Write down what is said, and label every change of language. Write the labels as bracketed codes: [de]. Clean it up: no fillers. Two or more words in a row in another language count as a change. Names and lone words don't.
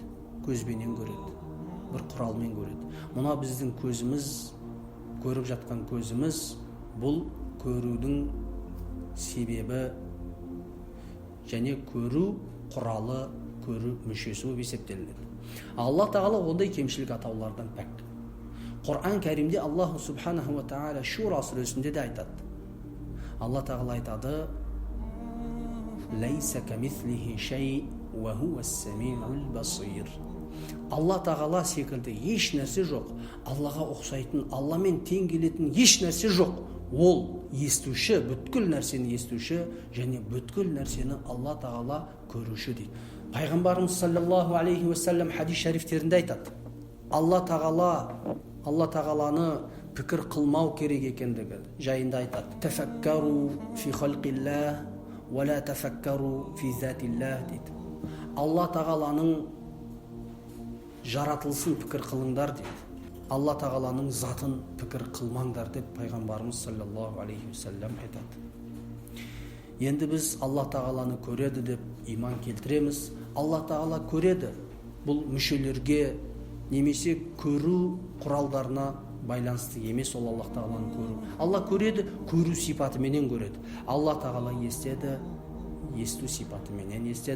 [kk] Көзбенен көреді, бір құралмен көреді. Мұна біздің көзіміз, көріп жатқан көзіміз, бұл көрудің себебі және көру құралы, көру мүшесі болып есептелінеді. Алла тағала ондай кемшілік атаулардан пәк. Құран кәрімде [ar] الله سبحانه وتعالى [kk] Шура сүресінде де айтады. Алла тағала айтады: [ar] «ليس كمثله شيء وهو السميع البصير». [kk] Алла тағала секілді еш нәрсе жоқ. Аллаға ұқсайтын, Алламен тең келетін еш нәрсе жоқ. Ол естуші, бүткіл нәрсені естуші, және бүткіл нәрсені Алла тағала көруші дейді. Пайғамбарымыз [ar] صلى الله عليه وسلم [kk] хадис шарифтерінде айтады: Алла тағаланы пікір қылмау керек екендігі жайында айтады. [ar] تفكروا في خلق الله ولا تفكروا في ذات الله дейді. [kk] Алла тағаланың жаратылысын пікір қылыңдар дейді. Алла тағаланың затын пікір қылмаңдар деп пайғамбарымыз [ar] صلى الله عليه وسلم [kk] айтады. Енді біз Алла тағаланы көреді деп иман келтіреміз. Алла тағала көреді. Бұл мүшелерге немесе көру құралдарына байланысты емес, ол Алла тағаланы көру. Алла көреді, көру сипатыменен көреді. Алла тағала естеді, есту сипатыменен естеді.